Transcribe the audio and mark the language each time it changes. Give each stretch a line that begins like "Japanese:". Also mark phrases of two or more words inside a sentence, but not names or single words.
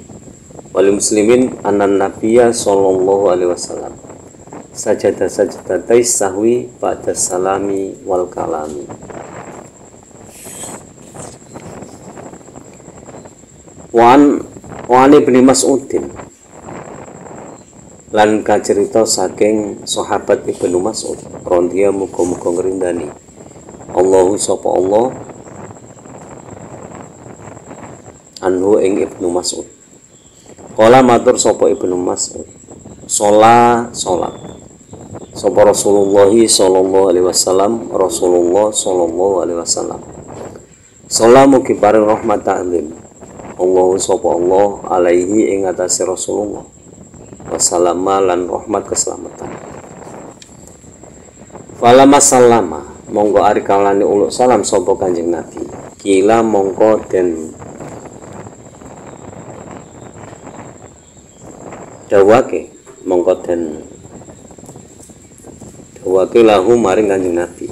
Arabic: ولمسلم أن النبي صلى الله عليه وسلم سجد سجدتي السهو بعد السلام والكلام. عن ابن مسعود
Javanese: lan kacerita saking sahabat Ibnu Mas'ud radhiyallahu muga-muga ngrindani Allahu sapa Allah anhu ing Ibnu Mas'ud. Kala matur sapa Ibnu Mas'ud, salat sapa Rasulullah
Arabic: صلى الله عليه وسلم,
Javanese: Rasulullah
Arabic: صلى الله عليه وسلم.
Javanese: Salamu ki paring rahmat ta'zim. Allahu sapa Allah alaihi ing atase Rasulullah. Wassalama lan rahmat keselamatan.
Arabic: فلما سلم
Javanese: monggo ari kalane uluk salam sapa Kanjeng Nabi. Kila mongko den dawake lahu maring Kanjeng Nabi.